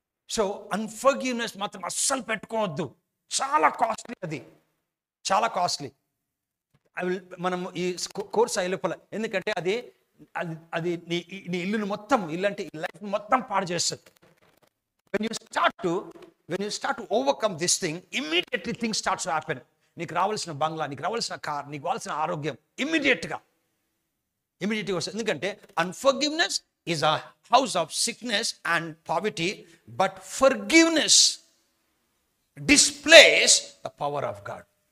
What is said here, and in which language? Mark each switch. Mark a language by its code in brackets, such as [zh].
[te] So unforgiveness మాత్రం అస్సలు పెట్టుకోవద్దు. చాలా కాస్ట్లీ, అది చాలా కాస్ట్లీ. మనం ఈ కోర్స్ అయ్యే లోపల, ఎందుకంటే అది అది నీ ఇల్లును మొత్తం, ఇల్లు అంటే లైఫ్ మొత్తం పాడు చేస్తుంది. [en] when you start to overcome this thing, immediately things starts to happen. [te] నీకు రావాల్సిన బంగ్లా, నీకు రావాల్సిన కార్, నీకు కావాల్సిన ఆరోగ్యం ఇమ్మీడియట్గా వస్తుంది. [en] ఎందుకంటే unforgiveness is a house of sickness and poverty, but forgiveness displays the power of God.